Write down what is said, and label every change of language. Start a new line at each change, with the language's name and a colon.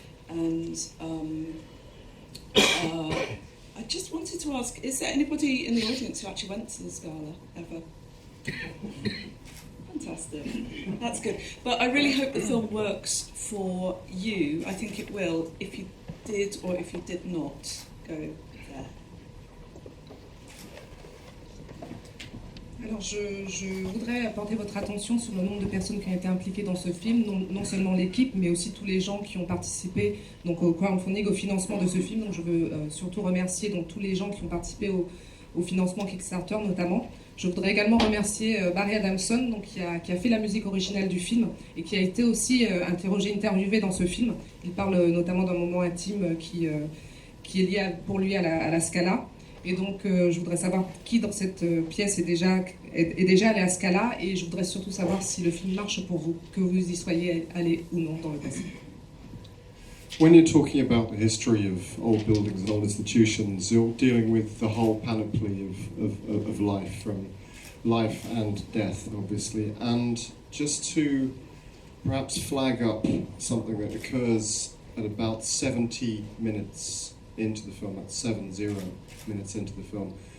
English: And I just wanted to ask, is there anybody in the audience who actually went to the Scala ever? Fantastic, that's good. But I really hope the film works for you. I think it will, if you did or if you did not go there.
French: Alors je voudrais porter votre attention sur le nombre de personnes qui ont été impliquées dans ce film, non seulement l'équipe, mais aussi tous les gens qui ont participé donc, au crowdfunding, au financement de ce film. Donc je veux surtout remercier donc, tous les gens qui ont participé au financement Kickstarter notamment. Je voudrais également remercier Barry Adamson donc, qui a fait la musique originale du film et qui a été aussi interviewé dans ce film. Il parle notamment d'un moment intime qui est lié pour lui à la Scala. Et donc, je voudrais savoir qui dans cette pièce est déjà allé à Scala, et je voudrais surtout savoir si le film marche pour vous, que vous y soyez allé ou non dans le passé.
English: When you're talking about the history of old buildings and old institutions, you're dealing with the whole panoply of life, from life and death, obviously. And just to perhaps flag up something that occurs at about 70 minutes into the film, that's 70 minutes into the film,